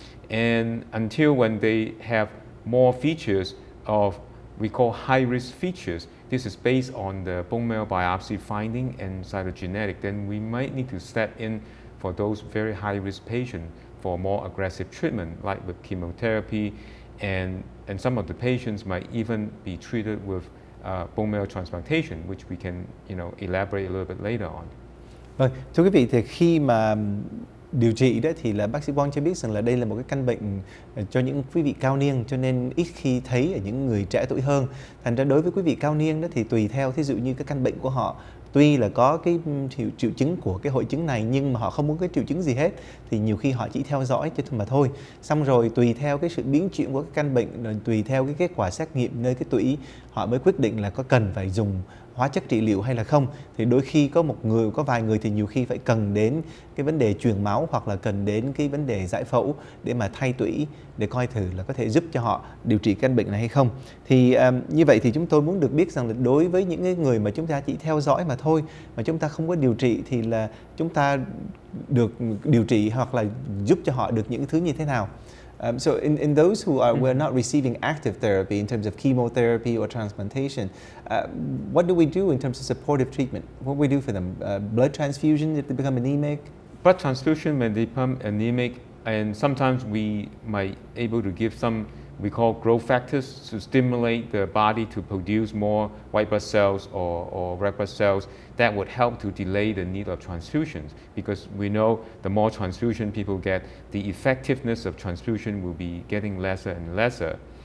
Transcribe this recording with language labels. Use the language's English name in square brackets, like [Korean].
[English] And until when they have more features of we call high-risk features, this is based on the bone marrow biopsy finding and cytogenetic, then we might need to step in for those very high-risk patients for more aggressive treatment, like with chemotherapy, and some of the patients might even be treated with bone marrow transplantation, which we can elaborate a little bit later on. [Vietnamese] Vâng, thưa quý vị, thì khi mà điều trị đó thì là bác sĩ Wong cho biết rằng là đây là một cái căn bệnh cho những quý vị cao niên, cho nên ít khi thấy ở những người trẻ tuổi hơn. Thành ra đối với quý vị cao niên đó thì tùy theo, thí dụ như cái căn bệnh của họ tuy là có cái triệu chứng của cái hội chứng này nhưng mà họ không muốn cái triệu chứng gì hết thì nhiều khi họ chỉ theo dõi cho mà thôi. Xong rồi tùy theo cái sự biến chuyển của cái căn bệnh, rồi tùy theo cái kết quả xét nghiệm nơi cái tủy, họ mới quyết định là có cần phải dùng hóa chất trị liệu hay là không. Thì đôi khi có vài người thì nhiều khi phải cần đến cái vấn đề truyền máu hoặc là cần đến cái vấn đề giải phẫu để mà thay tủy để coi thử là có thể giúp cho họ điều trị căn bệnh này hay không. Thì như vậy thì chúng tôi muốn được biết rằng là đối với những người mà chúng ta chỉ theo dõi mà thôi, mà chúng ta không có điều trị thì là chúng ta được điều trị hoặc là giúp cho họ được những thứ như thế nào. [English] So in those who were not receiving active therapy in terms of chemotherapy or transplantation, what do we do in terms of supportive treatment? What do we do for them? Blood transfusion if they become anemic? Blood transfusion when they become anemic, and sometimes we might able to give some we call growth factors to stimulate the body to produce more white blood cells or red blood cells that would help to delay the need of transfusions, because we know the more transfusion people get, the effectiveness of transfusion will be getting lesser and lesser.